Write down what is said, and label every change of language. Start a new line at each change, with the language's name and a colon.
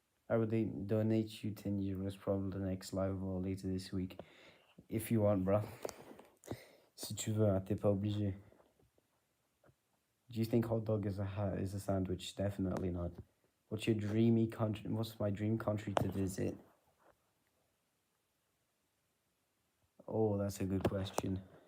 English: I would donate you 10 euros probably the next live or later this week. If you want, bro.
French: Si tu veux, hein, t'es pas obligé.
English: Do you think hot dog is a sandwich? Definitely not. What's your dreamy country? What's my dream country to visit? Oh, that's a good question.